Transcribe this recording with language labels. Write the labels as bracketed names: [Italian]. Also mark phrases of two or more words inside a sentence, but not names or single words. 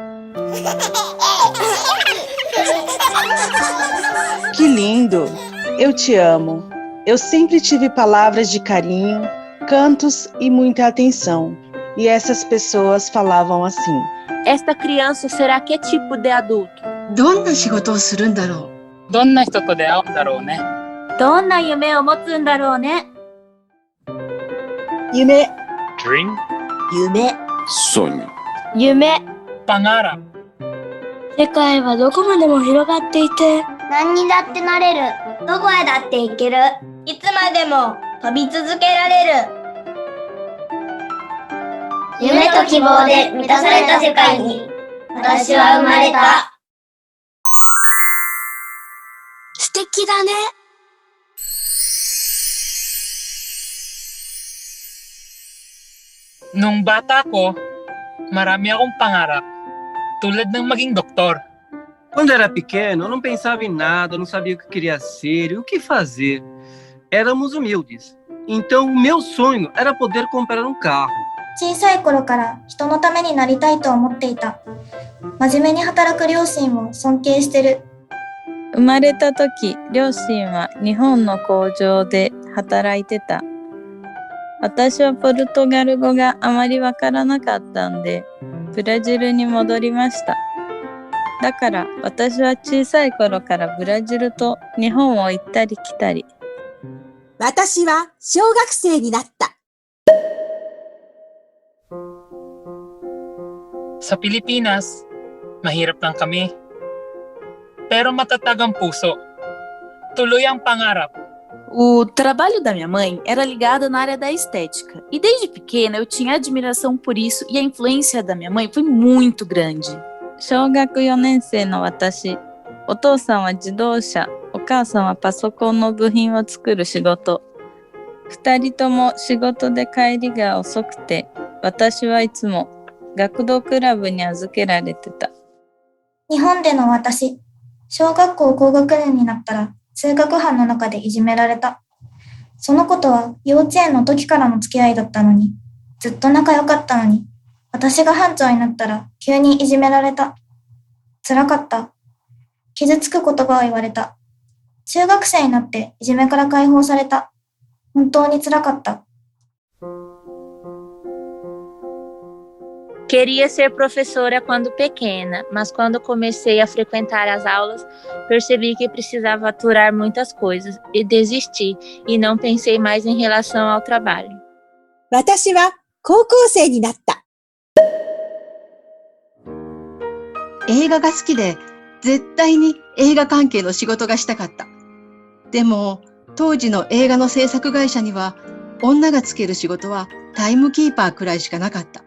[Portuguese] Que lindo! Eu te amo. Eu sempre tive palavras de carinho, cantos e muita atenção. E essas pessoas falavam assim. Esta criança será que tipo de adulto? [Japanese] どんな仕事をするんだろう。どんな人と出会うんだろうね。どんな夢を持つんだろうね。夢、 [English] Dream? [Japanese] 夢、 [Portuguese] sonho. [Japanese] 夢。 [Filipino] Pangarap. [Japanese] 世界はどこまでも広がっていて、何にだってなれる。どこへだって行ける。いつまでも飛び続けられる。夢と希望で満たされた世界に私は生まれた。素敵だね。 [Filipino] Nung bata ko, marami akong pangarap. Tulad ng maging doktor. [Portuguese] Quando era pequeno, eu não pensava em nada, não sabia o que queria ser e o que fazer. Éramos humildes. Então, o meu sonho era poder comprar um carro. [Japanese] 小さい頃から人のためになりたいと思っていた。真面目に働く両親を尊敬してる。生まれた時、両親は日本の工場で働いてた。私はポルトガル語があまりわからなかったんで、ブラジルに戻りました。だから私は小さい頃からブラジルと日本を行ったり来たり。私は小学生になった。 [Filipino] Sa Pilipinas, mahirap lang kami. Pero matatag ang puso. Tuloy ang pangarap. [Portuguese] O trabalho da minha mãe era ligado na área da estética. E desde pequena eu tinha admiração por isso e a influência da minha mãe foi muito grande. [Japanese] 小学4年生の私、お父さんは自動車、お母さんはパソコンの部品を作る仕事。2人とも仕事で帰りが遅くて、私はいつも学童クラブに預けられてた。日本での私、小学校高学年になったら通学班の中でいじめられた。その子とは幼稚園の時からの付き合いだったのに、ずっと仲良かったのに、私が班長になったら急にいじめられた。辛かった。傷つく言葉を言われた。中学生になっていじめから解放された。本当に辛かった。 [Portuguese] Queria ser professora quando pequena, mas quando comecei a frequentar as aulas, percebi que precisava aturar muitas coisas e desisti e não pensei mais em relação ao trabalho. [Japanese] 私は高校生になった。映画が好きで、絶対に映画関係の仕事がしたかった。でも、当時の映画の制作会社には、女がつける仕事はタイムキーパーくらいしかなかった。